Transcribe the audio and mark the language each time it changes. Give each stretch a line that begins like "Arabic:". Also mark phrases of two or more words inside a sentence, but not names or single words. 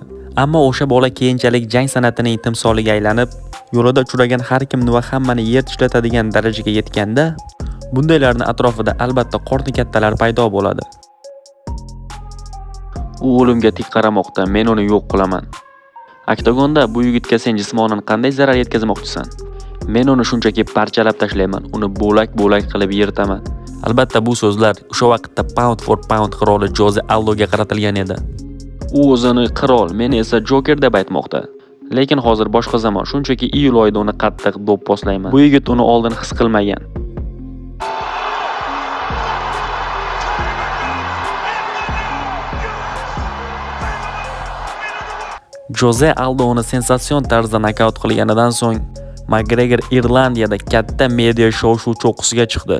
Uzbek: Ammo o'sha bola keyinchalik jang san'atining timsoliga aylanib, yo'lida uchragan har kimni va hammani yer tishlatadigan darajaga yetganda, bundaylarning atrofida albatta qorni kattalar paydo bo'ladi. U o'limga tik qaramoqda, men uni yo'q qilaman. Oktagonda bu yigitga sen jismonan qanday zarar yetkazmoqchisan? Men uni shunchaki parchalab tashlayman, uni bo'lak-bo'lak qilib yirtaman. Albatta bu so'zlar o'sha vaqtda
English: pound for pound
Uzbek: qiroli Jose Aldoga qaratilgan edi. U o'zini qirol, meni esa Joker deb aytmoqda. Lekin hozir boshqa zamon, shunchaki iyul oyida uni qattiq do'pposlayman. Bu yigit uni oldin his qilmagan. Jose Aldo uni sensatsion tarzda nokaut qilganidan so'ng McGregor Irlandiyada katta media shou cho'qqisiga chiqdi.